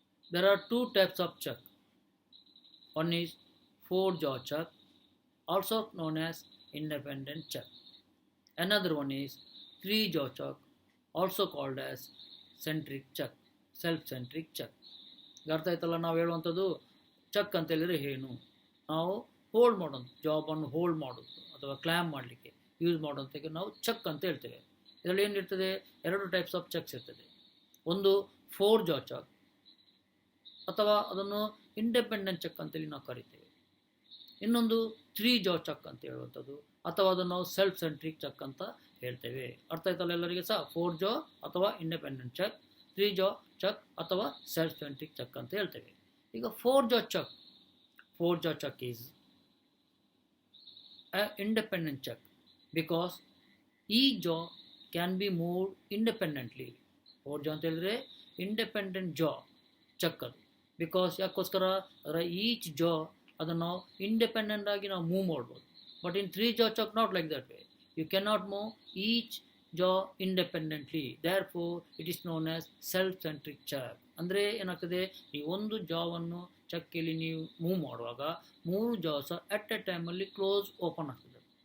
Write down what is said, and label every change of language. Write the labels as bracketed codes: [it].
[en] There are two types of chuck. One is four-jaw chuck, also known as independent chuck. Another one is three-jaw chuck, also called as centric chuck, self-centric chuck. [kn] ಅರ್ಥ ಆಯ್ತಲ್ಲ. ನಾವು ಹೇಳುವಂಥದ್ದು check ಅಂತ ಹೇಳಿದರೆ ಏನು, ನಾವು hold ಮಾಡೋದು, ಜಾಬನ್ನು hold ಮಾಡೋದು ಅಥವಾ ಕ್ಲ್ಯಾಮ್ ಮಾಡಲಿಕ್ಕೆ ಯೂಸ್ ಮಾಡೋದಕ್ಕೆ ನಾವು ಚಕ್ ಅಂತ ಹೇಳ್ತೇವೆ. ಇದರಲ್ಲಿ ಏನಿರ್ತದೆ, ಎರಡು ಟೈಪ್ಸ್ ಆಫ್ ಚಕ್ಸ್ ಇರ್ತದೆ. ಒಂದು ಫೋರ್ ಜಾ ಚಕ್ ಅಥವಾ ಅದನ್ನು ಇಂಡಿಪೆಂಡೆಂಟ್ ಚಕ್ ಅಂತೇಳಿ ನಾವು ಕರಿತೇವೆ. ಇನ್ನೊಂದು ತ್ರೀ ಜಾ ಚಕ್ ಅಂತ ಹೇಳುವಂಥದ್ದು, ಅಥವಾ ಅದನ್ನು ನಾವು ಸೆಲ್ಫ್ ಸೆಂಟ್ರಿಕ್ ಚಕ್ ಅಂತ ಹೇಳ್ತೇವೆ. ಅರ್ಥ ಆಯ್ತಲ್ಲ ಎಲ್ಲರಿಗೆ ಸಹ. ಫೋರ್ ಜಾ ಅಥವಾ ಇಂಡಿಪೆಂಡೆಂಟ್ ಚಕ್, ತ್ರೀ ಜಾ ಚಕ್ ಅಥವಾ ಸೆಲ್ಫ್ ಸೆಂಟ್ರಿಕ್ ಚಕ್ ಅಂತ ಹೇಳ್ತೇವೆ. [en] ಈಗ four jaw chuck is independent chuck because each jaw can be moved independently. [kn] Four ಜಾ ಅಂತ ಹೇಳಿದ್ರೆ ಇಂಡಿಪೆಂಡೆಂಟ್ ಜಾ ಚಕ್ ಅದು. ಬಿಕಾಸ್ ಯಾಕೋಸ್ಕರ ಅದರ ಈಚ್ ಜಾ ಅದನ್ನು ನಾವು ಇಂಡಿಪೆಂಡೆಂಟ್ ಆಗಿ ನಾವು ಮೂವ್ ಮಾಡ್ಬೋದು. [en] But in three jaw chuck not like that way. You cannot move each jaw independently. Therefore it is known as self centric chuck. [kn] ಅಂದರೆ ಏನಾಗ್ತದೆ, ಈ ಒಂದು ಜಾವನ್ನು ಚಕ್ಕೆಯಲ್ಲಿ ನೀವು ಮೂವ್ ಮಾಡುವಾಗ ಮೂರು ಜಾಸ ಅಟ್ ಎ ಟೈಮಲ್ಲಿ ಕ್ಲೋಸ್ ಓಪನ್ ಆಗ್ತದೆ.